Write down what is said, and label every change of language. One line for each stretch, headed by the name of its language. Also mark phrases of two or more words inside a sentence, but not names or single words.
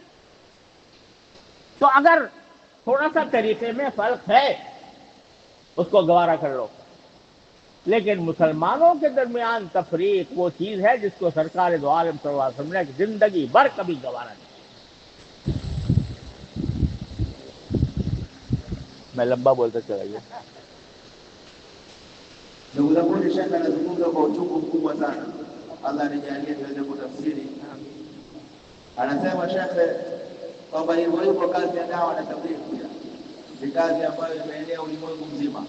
Urdu: تو اگر تھوڑا سا طریقے میں فرق ہے اس کو گوارا کر لو. لیکن مسلمانوں کے درمیان تفریق وہ چیز ہے جس کو سرکار دو عالم
Arabic: صلی اللہ علیہ وسلم
Urdu: نے زندگی بھر کبھی گوارا نہیں. میں لمبا بولتا چلا گیا.
Swahili: Ndugu zangu, shekhe anazungumza kwa uchungu mkubwa sana. Allah anijalie tuweze kutafsiri. Anasema shekhe kwamba hivyo kazi ya dawa na tablighi pia ni kazi ambayo imeenea ulimwengu mzima.